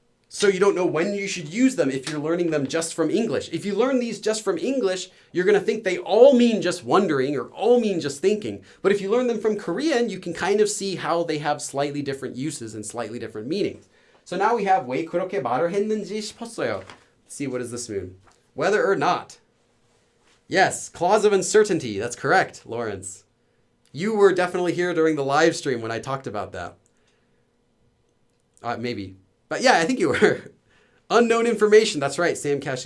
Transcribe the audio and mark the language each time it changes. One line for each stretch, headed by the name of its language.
English: So you don't know when you should use them if you're learning them just from English. If you learn these just from English, you're going to think they all mean just wondering or all mean just thinking. But if you learn them from Korean, you can kind of see how they have slightly different uses and slightly different meanings. So now we have
Korean: 왜 그렇게 말을 했는지 싶었어요.
English: Let's see, what does this mean? Whether or not. Yes, clause of uncertainty. That's correct, Lawrence. You were definitely here during the live stream when I talked about that. Maybe. But yeah, I think you were. Unknown information. That's right, Sam Cash.